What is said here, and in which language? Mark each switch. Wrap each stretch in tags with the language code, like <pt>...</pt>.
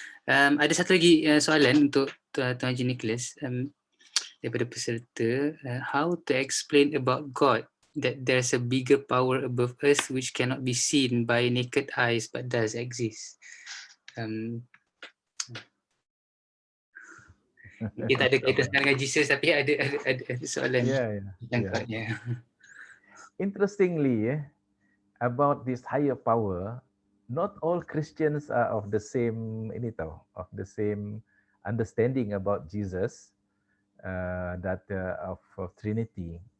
<ms>Ada satu lagi soalan untuk Tuan Haji Nicholas daripada peserta.</ms> <en>How to explain about God, that there's a bigger power above us which cannot be seen by naked eyes but does exist?</en> <ms>Kita ada kaitan dengan Jesus, tapi ada soalan tentang God-nya.</ms> <en>Interestingly, about this higher power, not all Christians are of the same of the same understanding about Jesus, of Trinity.</en>